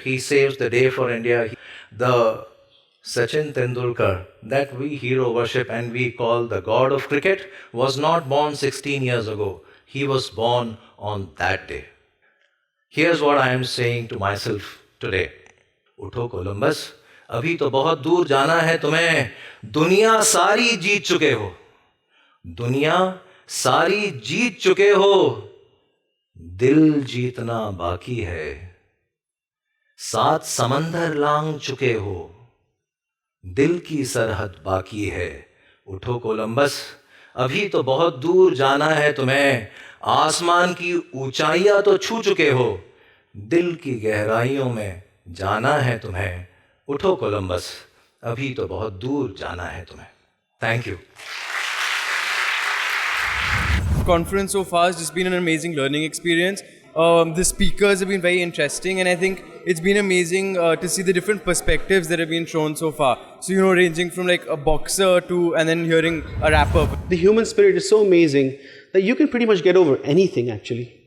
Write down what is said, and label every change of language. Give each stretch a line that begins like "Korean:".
English: He saves the day for India. The Sachin Tendulkar that we hero worship and we call the god of cricket was not born 16 years ago. He was born on that day. Here's what I am saying to myself today.
Hindi: उठो Columbus, अभी तो बहुत दूर जाना है तुम्हें. दुनिया सारी जीत चुके हो. दुनिया सारी जीत चुके हो. दिल जीतना बाकी है. 7 समंदर लांघ चुके हो. दिल की सरहद बाकी है. उठो कोलंबस, अभी तो बहुत दूर जाना है तुम्हें. आसमान की ऊंचाइयां तो छू चुके हो. दिल की गहराइयों में जाना है तुम्हें. उठो कोलंबस, अभी तो बहुत दूर जाना है तुम्हें.
English: Thank you. Conference so far has just been an amazing learning experience. The speakers have been very interesting, and I think it's been amazing to see the different perspectives that have been shown so far. So, ranging from like a boxer to, and then hearing a rapper. The human spirit is so amazing that you can pretty much get over anything actually.